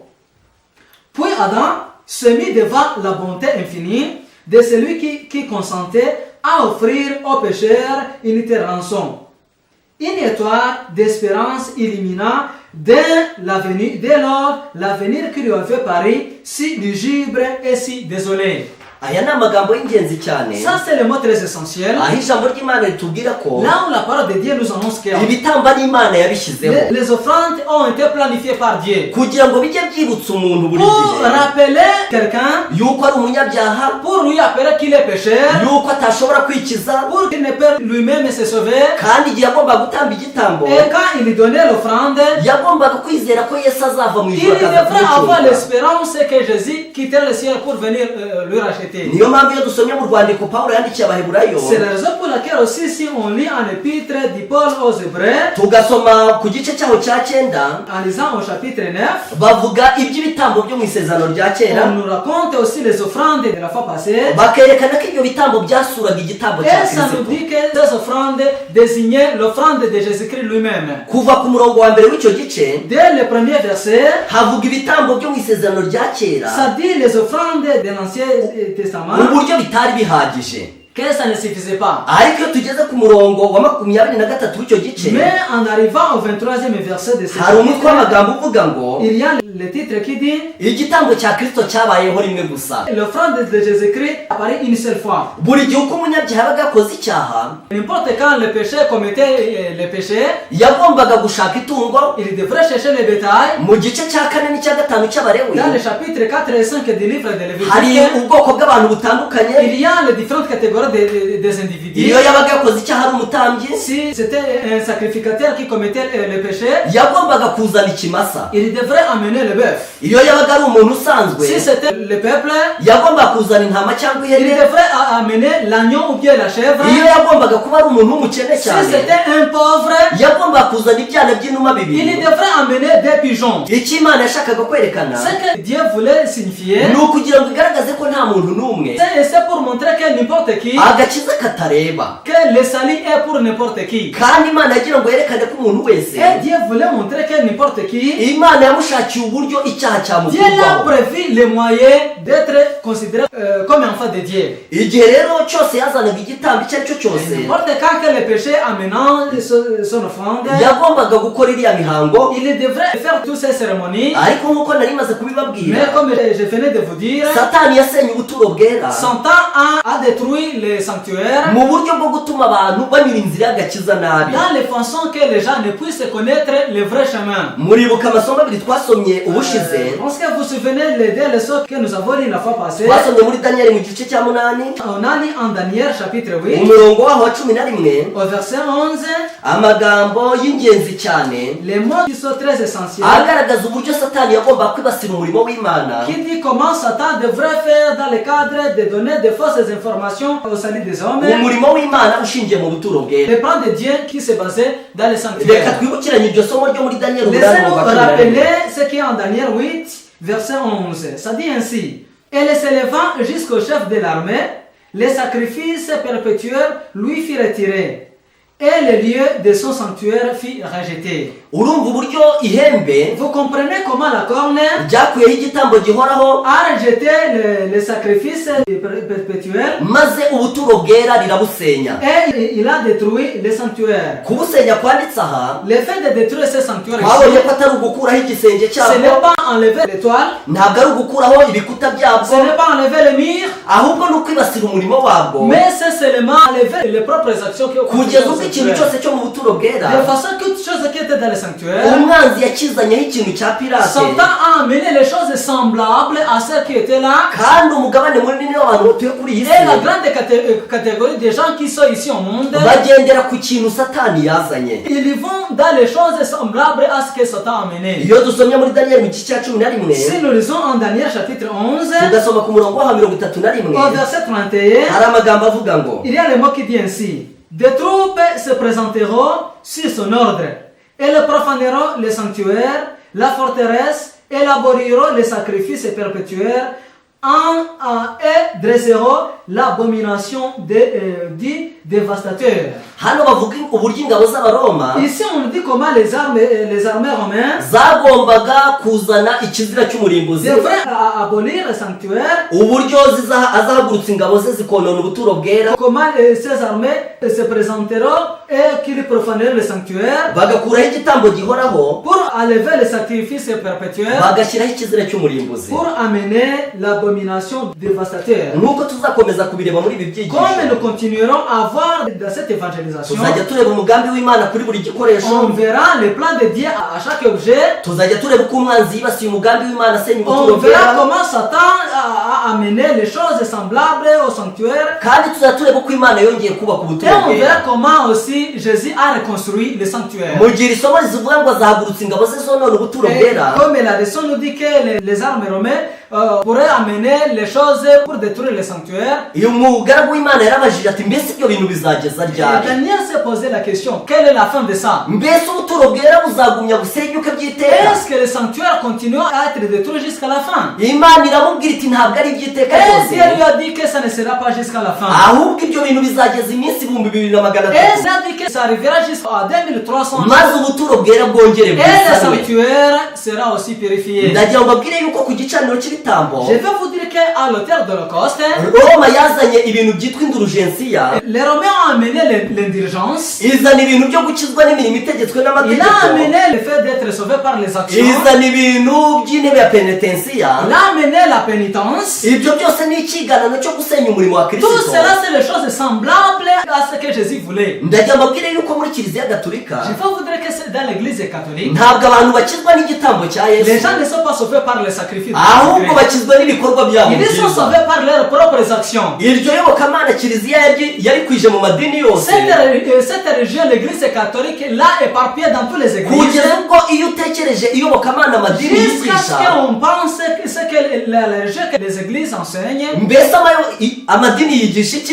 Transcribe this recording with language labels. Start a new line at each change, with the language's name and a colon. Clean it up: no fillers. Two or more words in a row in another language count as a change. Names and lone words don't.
French: Puis Adam se mit devant la bonté infinie de celui qui consentait à offrir aux pécheurs une telle rançon. Une étoile d'espérance illumina dès lors l'avenir qui lui avait paru si lugubre et si désolé.
Kinyarwanda: aya ni amagambo y'ingenzi cyane.
French: Ça c'est le mot très essentiel.
Kinyarwanda: aho ijambo ry'Imana ritubwira ko
French: Là où la parole de Dieu nous annonce que
Kinyarwanda: ibitambo n'Imana yabishyizeho
French: les offrandes ont été planifiées par Dieu
Kinyarwanda: kugira ngo bijye byibutsa umuntu buri
French: pour
Kinyarwanda: gihe
French: rappeler quelqu'un,
Kinyarwanda: yuko ari umunyabyaha,
French: pour lui appeler qu'il est pécheur,
Kinyarwanda: yuko atashobora kwikiza,
French: pour qu'il ne peut lui-même se sauver.
Kinyarwanda: kandi igihe yagombaga gutamba igitambo
French: Et quand il donnait l'offrande,
Kinyarwanda: yagombaga kwizera ko Yesu azava mu
French: il
Kinyarwanda: ijuru akaza
French: devrait avoir
Kinyarwanda: kumucungura.
French: l'espérance que Jésus quitterait le ciel pour venir lui racheter. rejeté.
Kinyarwanda: niyo mpamvu iyo dusomye mu rwandiko Pawulo yandikiye Abaheburayo,
French: C'est la raison pour laquelle aussi si on lit en épître du Paul aux Hébreux,
Kinyarwanda: tugasoma ku gice cyaho cya 9,
French: en lisant au chapitre 9,
Kinyarwanda: bavuga iby'ibitambo byo mu isezerano rya kera,
French: on nous raconte aussi les offrandes de la fois passée.
Kinyarwanda: bakerekana ko ibyo bitambo byasuraga igitambo cya
French: Et ça nous
Kinyarwanda: Kristo.
French: dit que ces offrandes désignaient l'offrande de Jésus-Christ lui-même.
Kinyarwanda: kuva ku murongo wa mbere w'icyo gice
French: Dès le premier verset,
Kinyarwanda: havuga ibitambo byo mu isezerano rya kera
French: ça dit les offrandes de l'Ancien
Kinyarwanda: mu
French: Testament,
Kinyarwanda: buryo bitari bihagije,
French: que ça ne suffisait pas.
Kinyarwanda: ariko iyo tugeze ku murongo wa 23 w'icyo gice
French: Mais en arrivant au 23e verset de ce
Kinyarwanda: hari umutwe
French: chapitre,
Kinyarwanda: w'amagambo uvuga ngo
French: il y a le titre qui dit
Kinyarwanda: igitambo cya Kristo cyabayeho rimwe gusa.
French: l'offrande de Jésus-Christ apparaît une seule fois.
Kinyarwanda: buri gihe uko umunyabyaha yabaga yakoze icyaha,
French: N'importe quand le péché commettait le péché,
Kinyarwanda: yagombaga gushaka itungo.
French: il devrait chercher le bétail.
Kinyarwanda: mu gice cya 4 n'icya 5 cy'Abalewi
French: Dans le chapitre 4 et 5 du livre de
Kinyarwanda: hari
French: Lévitique,
Kinyarwanda: ubwoko bw'abantu butandukanye.
French: il y a les différentes catégories des individus.
Kinyarwanda: iyo yabaga yakoze icyaha ari umutambyi,
French: Si c'était un sacrificateur qui commettait le péché,
Kinyarwanda: yagombaga kuzana ikimasa.
French: il devrait amener le bœuf.
Kinyarwanda: iyo yabaga ari umuntu usanzwe,
French: Si c'était le peuple,
Kinyarwanda: yagombaga kuzana intama cyangwa
French: il
Kinyarwanda: ihene.
French: devrait amener l'agneau ou bien la chèvre.
Kinyarwanda: iyo yagombaga kuba ari umuntu w'umukene
French: Si
Kinyarwanda: cyane,
French: c'était un pauvre,
Kinyarwanda: yagombaga kuzana ibyana by'inuma
French: il
Kinyarwanda: bibiri.
French: devrait amener des pigeons.
Kinyarwanda: icyo Imana yashakaga kwerekana
French: Ce que Dieu voulait signifier,
Kinyarwanda: ni ukugira ngo igaragaze ko nta muntu n'umwe
French: c'est pour montrer que n'importe qui,
Kinyarwanda: agakiza katareba,
French: que le salut est pour n'importe qui.
Kinyarwanda: kandi Imana yagira ngo yerekane ko umuntu wese,
French: Et Dieu voulait montrer que n'importe qui,
Kinyarwanda: Imana yamushakiye uburyo icyaha
French: Dieu l'a
Kinyarwanda: cyamukurwaho.
French: prévu les moyens d'être considéré comme enfant de Dieu.
Kinyarwanda: igihe rero cyose yazanaga igitambo icyo ari cyo cyose,
French: N'importe quand que le péché amenant son offrande,
Kinyarwanda: yagombaga gukora iriya mihango.
French: il devrait faire toutes ces cérémonies.
Kinyarwanda: ariko nk'uko nari maze kubibabwira,
French: Mais comme je venais de vous dire,
Kinyarwanda: Satani yasenye ubuturo bwera
French: Satan a détruit les sanctuaires
Kinyarwanda: mu buryo bwo gutuma abantu banyura inzira y'agakiza nabi.
French: dans les façons que les gens ne puissent connaître le vrai chemin.
Kinyarwanda: muribuka amasomo abiri twasomye ubushize,
French: Est-ce que vous vous souvenez les deux leçons que nous avons lues la fois passée?
Kinyarwanda: twasomye muri Daniyeli mu gice cya 8
French: On a lu en Daniel chapitre 8,
Kinyarwanda: umurongo waho wa 11,
French: au verset 11,
Kinyarwanda: amagambo y'ingenzi cyane
French: les mots qui sont très essentiels,
Kinyarwanda: agaragaza uburyo Satani yagomba kwibasira umurimo w'Imana,
French: qui dit comment Satan devrait faire dans le cadre de donner de fausses informations au salut des hommes,
Kinyarwanda: umurimo w'Imana ushingiye mu buturo bwera.
French: le plan de Dieu qui se basait dans les
Kinyarwanda: reka
French: sanctuaires.
Kinyarwanda: twibukiranye iryo somo ryo muri Daniyeli
French: Laissez-nous rappeler ce qui est en Daniel 8, verset 11. Ça dit ainsi: Et le s'élevant jusqu'au chef de l'armée, les sacrifices perpétuels lui fit retirer, et le lieu de son sanctuaire fit rejeté.
Kinyarwanda: urumva uburyo ihembe
French: Vous comprenez comment la corne
Kinyarwanda: ryakuyeho igitambo gihoraho,
French: a rejeté les sacrifices perpétuels
Kinyarwanda: maze ubuturo bwera rirabusenya.
French: et il a détruit les sanctuaires.
Kinyarwanda: kubusenya kwanditse aha,
French: Le fait de détruire ces sanctuaires
Kinyarwanda: twabonye
French: ici,
Kinyarwanda: ko atari ugukuraho igisenge
French: ce
Kinyarwanda: cyabo,
French: n'est pas enlever l'étoile,
Kinyarwanda: ntabwo ari ugukuraho ibikuta
French: ce
Kinyarwanda: byabwo,
French: n'est pas enlever le mur,
Kinyarwanda: ahubwo ni ukwibasira umurimo wabwo,
French: mais c'est seulement enlever les propres actions qui ont
Kinyarwanda: kugeza ubwo ikintu cyose cyo mu buturo bwera
French: de façon que toutes choses qui étaient dans le sanctuaire,
Kinyarwanda: umwanzi yakizanyeho ikintu cya pirate,
French: Satan a amené les choses semblables à celles qui étaient là.
Kinyarwanda: kandi umugabane munini w'abantu batuye kuri iyi
French: Et la si grande catégorie des gens qui sont ici au monde,
Kinyarwanda: bagendera ku kintu Satani yazanye.
French: ils vont dans les choses semblables à ce que Satan a amené.
Kinyarwanda: iyo dusomye muri Daniyeli mu gice cya 11,
French: Si nous lisons en Daniel chapitre 11,
Kinyarwanda: tugasoma ku murongo wa 31,
French: au verset 31,
Kinyarwanda: hari amagambo avuga ngo,
French: il y a le mot qui dit ainsi: Des troupes se présenteront sur son ordre, et le profaneront le sanctuaire, la forteresse, élaboreront les sacrifices perpétuels, et dresseront l'abomination du dévastateur.
Kinyarwanda: hano bavuga uburyo ingabo z'Abaroma
French: Ici on nous dit comment les armées romaines
Kinyarwanda: zagombaga kuzana ikizira cy'umurimbuzi,
French: devraient abolir le sanctuaire,
Kinyarwanda: uburyo azahagurutsa ingabo ze zikonona ubuturo bwera,
French: comment ces armées se présenteront et qu'ils profaneront le sanctuaire
Kinyarwanda: bagakuraho igitambo gihoraho,
French: pour enlever les sacrifices perpétuels,
Kinyarwanda: bagashyiraho ikizira cy'umurimbuzi.
French: pour amener l'abomination dévastateur.
Kinyarwanda: nk'uko tuzakomeza kubireba muri ibi byigisho,
French: Comme nous continuerons à voir dans cette évangélisation,
Kinyarwanda: tuzajya tureba umugambi w'Imana kuri buri gikoresho,
French: on verra le plan de Dieu à chaque objet.
Kinyarwanda: tuzajya tureba uko umwanzi yibasiye umugambi w'Imana asenya
French: On
Kinyarwanda: ubuturo
French: verra
Kinyarwanda: bwera,
French: comment Satan a amené les choses semblables au sanctuaire.
Kinyarwanda: kandi tuzajya tureba uko Imana yongeye kubaka
French: Et
Kinyarwanda: ubuturo
French: on verra
Kinyarwanda: bwera.
French: comment aussi Jésus a reconstruit le sanctuaire.
Kinyarwanda: mu gihe isomo rizivuga ngo azahagurutsa ingabo ze zonona ubuturo
French: Et
Kinyarwanda: bwera,
French: comme la leçon nous dit que les armes romaines pourrait amener les choses pour détruire le sanctuaire.
Kinyarwanda: uyu mugaragu w'Imana yarabajije ati mbese ibyo bintu bizageza
French: Et
Kinyarwanda: ryari?
French: Daniel s'est posé la question, quelle est la fin de ça?
Kinyarwanda: Mbese ubuturo bwera buzagumya busenyuke by'iteka?
French: Est-ce que le sanctuaire continue à être détruit jusqu'à la fin?
Kinyarwanda: Imana iramubwira iti ntabwo ari iby'iteka
French: Et
Kinyarwanda: ryose,
French: Dieu lui a dit que ça ne sera pas jusqu'à la fin.
Kinyarwanda: ahubwo ibyo bintu bizageza iminsi 2300
French: Et ça dit que ça arrivera jusqu'à 2300
Kinyarwanda: maze ubuturo bwera bwongere
French: Et le
Kinyarwanda: bwisanwe.
French: sanctuaire sera aussi purifié.
Kinyarwanda: ndagira ngo mbabwire yuko ku gicaniro cy'ibitambo
French: Je vais vous dire qu'à l'auteur de l'Holocauste,
Kinyarwanda: Roma yazanye ibintu byitwa indurugensiya,
French: les Romains ont amené l'indulgence.
Kinyarwanda: izana ibintu byo gukizwa n'imirimo itegetswe
French: Il a
Kinyarwanda: n'amategeko,
French: amené le fait d'être sauvé par les actions.
Kinyarwanda: izana ibintu by'intebe ya penetensiya.
French: Il a amené la pénitence.
Kinyarwanda: Ibyo byose ni ikiganano cyo gusenya umurimo wa
French: Tout
Kinyarwanda: Kristo.
French: cela, c'est les choses semblables à ce que Jésus voulait.
Kinyarwanda: ndagira ngo mbabwire yuko muri kiliziya gatolika
French: Je vais vous dire que c'est dans l'église catholique.
Kinyarwanda: ntabwo abantu bakizwa n'igitambo cya
French: Les
Kinyarwanda: Yesu,
French: gens ne sont pas sauvés par les sacrifices.
Kinyarwanda: ahubwo bakizwa n'ibikorwa byabo
French: Ils sont
Kinyarwanda: byiza.
French: sauvés par leurs propres actions.
Kinyarwanda: iryo yobokamana kiliziya yari kwije mu madini yose,
French: Cette religion, l'église catholique, l'a éparpillée dans toutes les églises.
Kinyarwanda: kugeza ubwo iyo utekereje iyobokamana amadini
French: Jusqu'à ce
Kinyarwanda: yigisha,
French: qu'on pense que ce que la religion que les églises enseignent,
Kinyarwanda: mbese amadini yigisha iki?